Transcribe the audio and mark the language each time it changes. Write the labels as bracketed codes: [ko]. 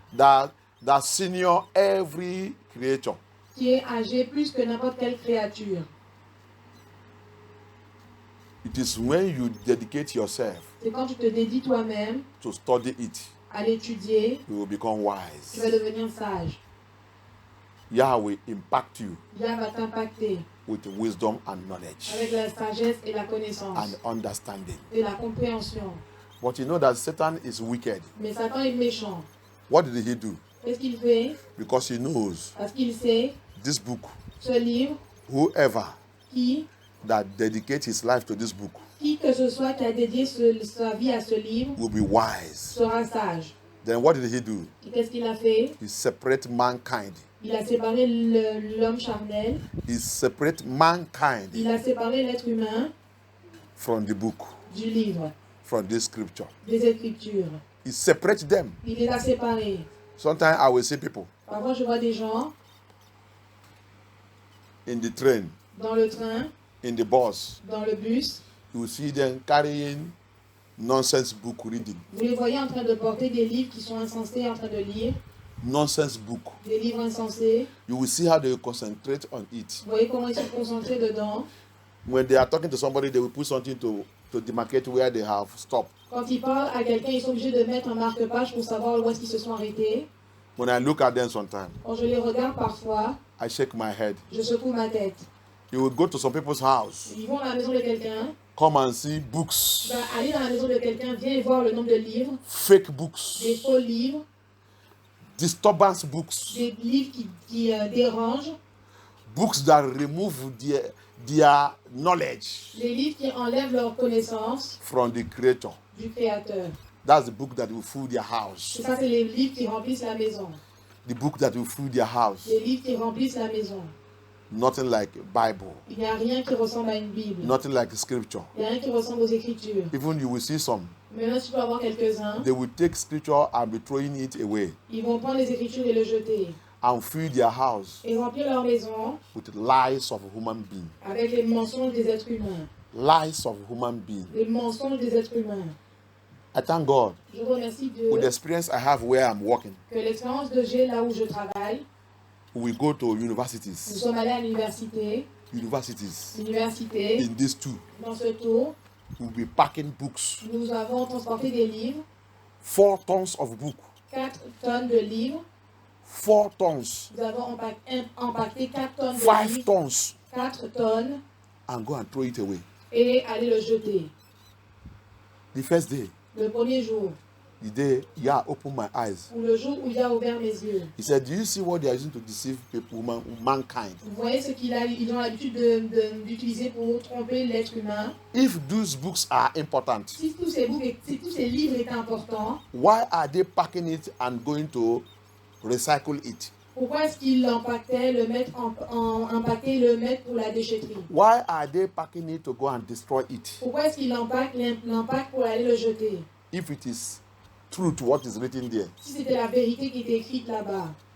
[en] that senior every creature [fr] qui est âgé plus que n'importe quelle créature. [en] it is when you dedicate yourself [fr] C'est quand tu te dédies toi-même [en] to study it, [fr] à l'étudier, [en] you will become [fr] tu vas [en] wise. [fr] devenir sage. [en] Yah will impact you [fr] Dieu va t'impacter [en] with wisdom and knowledge [fr] avec la sagesse et la connaissance [en] and understanding. [fr] et la compréhension. [en] But you know that Satan is wicked. [fr] Mais Satan est méchant. [en] What did he do? [fr] Qu'est-ce qu'il fait? [en] Because he knows [fr] Parce qu'il sait, [en] this book, [fr] ce livre, [en] whoever [fr] qui [en] that dedicates his life to this book [fr] que ce soit qui a dédié sa vie à ce livre, [en] will be wise. [fr] sera sage. [en] Then what did he do? [fr] Et qu'est-ce qu'il a fait? [en] He separate mankind. [fr] Il a séparé l'homme charnel, [en] He separate mankind [fr] il a séparé l'être humain [en] from the book, [fr] du livre, [en] from this scripture. [fr] des Écritures. [en] He separates them. [fr] Il les a séparés. [en] Sometimes I will see people [fr] Parfois, je vois des gens [en] in the train, [fr] dans le train, [en] in the bus. [fr] dans le bus. [en] You will see them carrying nonsense book reading. [fr] Vous les voyez en train de porter des livres qui sont insensés, en train de lire, [en] Nonsense book. [fr] des livres insensés. [en] You will see how they concentrate on it. [fr] Vous voyez comment ils sont concentrés dedans. [en] When they are talking to somebody, they will put something to demarcate where they have stopped. [fr] Quand ils parlent à quelqu'un, ils sont obligés de mettre un marque-page pour savoir où est-ce qu'ils se sont arrêtés. [en] When I look at them sometimes, [fr] Quand je les regarde parfois, [en] I shake my head. [fr] je secoue ma tête. [en] You will go to some people's house, [fr] Ils vont à la maison de quelqu'un, [en] come and see books, [fr] tu vas aller dans la maison de quelqu'un, viens et voir le nombre de livres, [en] fake books, [fr] des faux livres, [en] disturbance books, [fr] des livres qui dérangent, [en] books that remove their knowledge [fr] des livres qui enlèvent leur connaissance [en] from the creator. [fr] du Créateur. [en] That's the book that will fill their [fr] Et [en] house. [fr] ça, c'est les livres qui remplissent la maison. [en] The book that will fill their house. [fr] Les livres qui remplissent la maison. [en] Nothing like Bible. [fr] Il n'y a rien qui ressemble à une Bible. [en] Nothing like scripture. [fr] Il n'y a rien qui ressemble aux Écritures. [en] Even you will see some. [fr] Maintenant, tu peux avoir quelques-uns. [en] They will take scripture and be throwing it away [fr] Ils vont prendre les Écritures et le jeter. [en] and fill their house [fr] Et remplir leur maison [en] with lies of human beings. [fr] avec les mensonges des êtres humains. [en] Lies of human beings. [fr] Les mensonges des êtres humains. [en] I thank God [fr] Je remercie Dieu [en] with the experience I have where I'm working. [fr] que l'expérience que j'ai là où je travaille, [en] We go to [fr] nous [en] universities. [fr] sommes allés à l'université, [en] Universities in these two. [fr] dans ce tour, [en] We'll be packing books. [fr] nous avons transporté des livres, [en] 4 tons of book. [fr] 4 tonnes de livres, [en] 4 tons. [fr] nous avons empaqueté 4 tonnes de [en] 5 [fr] livres, [en] tons. [fr] 4 tonnes, [en] And go and throw it away. [fr] et aller le jeter. [en] The first day, [fr] Le premier jour, [en] The day Yah opened my eyes. [fr] Ou le jour où il a ouvert mes yeux. [en] He said, do you see what they are using to deceive people, mankind? [fr] Vous voyez ce ils ont l'habitude d'utiliser pour tromper l'être humain. [en] If those books are important, [fr] Si tous ces livres étaient importants, [en] why are they packing it and going to recycle it? [fr] pourquoi est-ce qu'ils l'empaquetaient, le mettre en paquet, le mettre pour la déchetterie? [en] Why are they packing it to go and destroy it? [fr] Pourquoi est-ce qu'ils l'empaquent pour aller le jeter? [en] If it is true to what is written there. [fr] Si c'était la vérité qui était écrite là-bas.